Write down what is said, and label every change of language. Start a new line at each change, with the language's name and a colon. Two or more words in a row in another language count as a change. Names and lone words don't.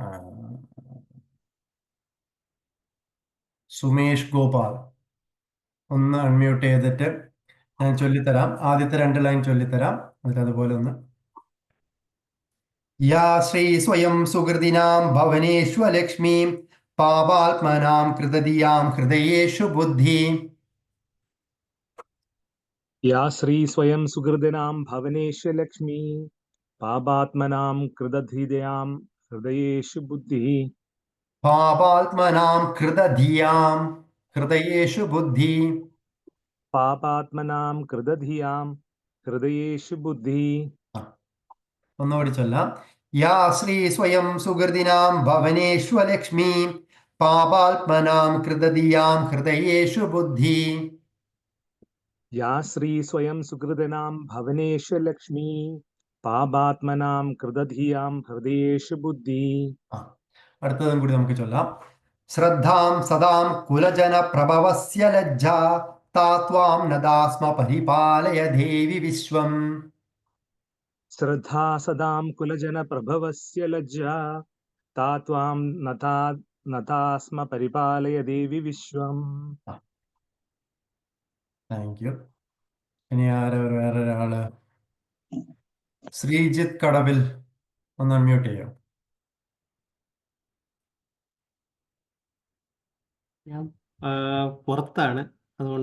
Malayalam: സുമേഷ് ഗോപാൽ, ഒന്ന് അൺമ്യൂട്ട് ചെയ്തിട്ട് ഞാൻ ചൊല്ലിത്തരാം. ആദ്യത്തെ 2 ലൈൻ ചൊല്ലിത്തരാം, എന്നിട്ട് അതുപോലെ ഒന്ന്.
Sanskrit: യാ ശ്രീ സ്വയം സുഹൃദിനാം ഭവനേഷ്വലക്ഷ്മീ പാപാത്മനാം കൃതദിയാം ഹൃദയേഷു ബുദ്ധി. या श्री स्वयं सुहृदिनां भवनेष्वलक्ष्मी पापात्मनां कृतधियां हृदयेषु बुद्धिः. പാപാത്മനാം കൃതധിയാം ഹൃദയേഷു ബുദ്ധി. पापात्मनां कृतधियां हृदयेषु बुद्धिः.
Malayalam: ഒന്നുകൂടി ചൊല്ലാം.
Sanskrit: യാ ശ്രീ സ്വയം സുഹൃദിനാം ഭവനേഷ്വലക്ഷ്മീ പാപാത്മനാം കൃതദിയാം ഹൃദയേഷു ബുദ്ധി. या श्री स्वयं सुहृदिनां भवनेष्वलक्ष्मी पापात्मनां कृतधियां हृदयेषु बुद्धिः.
Malayalam: അടുത്തതും കൂടി നമുക്ക് ചൊല്ലാം.
Sanskrit: ശ്രദ്ധാം സദാം കുലജന പ്രഭവസ്യ ലജ്ജാ താത്വാം നദാസ്മ പരിപാലയ ദേവി വിശ്വം. श्रद्धा सदां कुलजन प्रभवस्य लज्जा तात्वां नतास्म परिपालय देवि विश्वം.
English: Thank you.
Malayalam: ഇനി വേറൊരാള്? ശ്രീജിത്ത് കടവിൽ, ഒന്ന് അൺമ്യൂട്ട് ചെയ്യോ? ഞാൻ പുറത്താണ്, അതുകൊണ്ട്